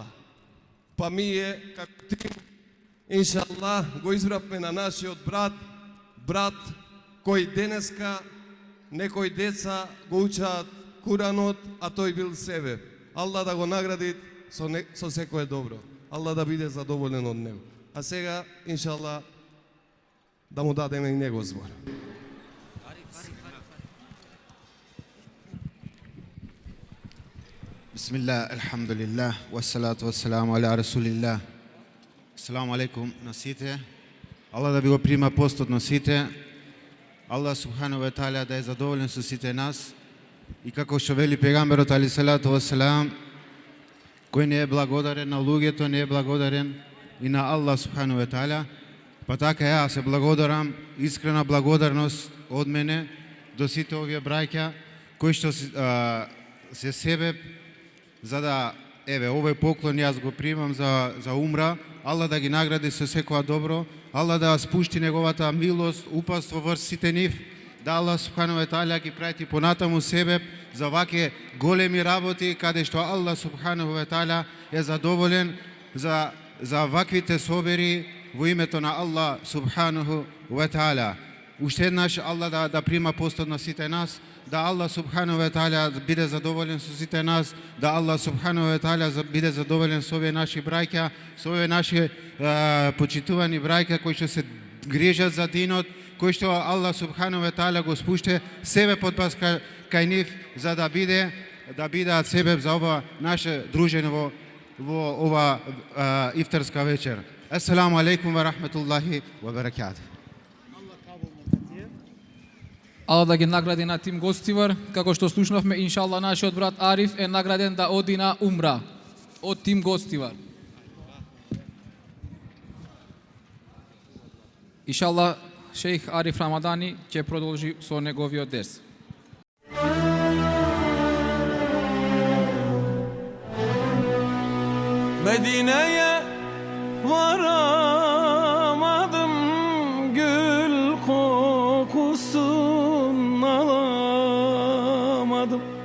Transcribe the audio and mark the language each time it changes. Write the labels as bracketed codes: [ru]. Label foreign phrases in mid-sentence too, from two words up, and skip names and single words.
[mk] Па ние како тим иншаллах го избравме на нашиот брат кој денеска некои деца го учаат Куранот, а тој бил себе. Аллах да го награди со секое добро. Аллах да биде задоволен од него. А сега иншаллах да му дадеме и него збор. [ar] بسم الله الحمد لله والصلاة والسلام على رسول الله. السلام عليكم [mk] на сите. Allah да ви го прима постот на сите. Allah [ar] سبحانه وتعالى [mk] да е задоволен со сите нас. И како што вели пегамберот [ar] عليه الصلاة والسلام, [mk] кој не е благодарен на луѓето, не е благодарен и на Allah [ar] سبحانه وتعالى. [mk] Па така ја се благодарам, искрена благодарност од мене до сите овие браќа кои што се себе за да овој поклон јас го примам за умра. Аллах да ги награди со секоја добро. Аллах да спушти неговата милост, упатство врз сите нив. Да Аллах [ar] سبحانه وتعالى [mk] ги прати понатаму себе за ваке големи работи каде што Аллах [ar] سبحانه وتعالى [mk] е задоволен за ваквите собери во името на Аллах [ar] سبحانه وتعالى. [mk] Уште еднаш Аллах да прима постот на сите нас, да Аллах [ar] سبحانه وتعالى [mk] биде задоволен со сите нас, да Аллах [ar] سبحانه وتعالى [mk] биде задоволен со овие наши браќа, со овие наши почитувани браќа кои што се грижат за динот, кои што Аллах [ar] سبحانه وتعالى [mk] го спуште себе под пас кај нив за да бидат себе за ова наше дружење во ова ифтарска вечер. [ar] السلام عليكم ورحمة الله وبركاته. [mk] Аллах да ги награди на тим Гостивар, како што слушнавме, иншаллах нашиот брат Ариф е награден да оди на умра од тим Гостивар. Иншаллах шейх Ариф Рамадани ќе продолжи со неговиот дерс. [tr] Medine'ye varamadım, gül kokusun alamadım.